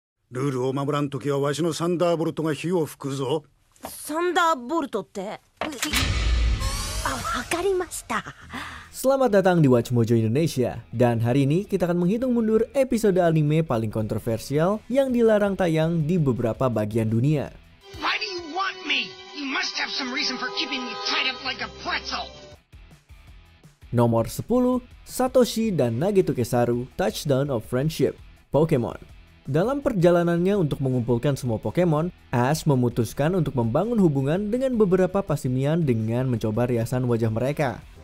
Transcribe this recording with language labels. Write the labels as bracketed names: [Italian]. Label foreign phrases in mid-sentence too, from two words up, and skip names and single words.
[Japanese] ルールを守らんときはわしのサンダーボルトが火を吹くぞ。サンダーボルトって？わかりました。 [Indonesian] Selamat datang di Watch Mojo Indonesia. Dan hari ini kita akan menghitung mundur episode anime paling kontroversial yang dilarang tayang di beberapa bagian dunia. [English] Why do you want me? You must have some reason for keeping me tied up like a pretzel. [Indonesian] Nomor 10, Satoshi dan Nagetoke Saru, Touchdown of Friendship, Pokemon. Dalam perjalanannya untuk mengumpulkan semua Pokemon, Ash memutuskan untuk membangun hubungan dengan beberapa pasimian dengan mencoba riasan wajah mereka.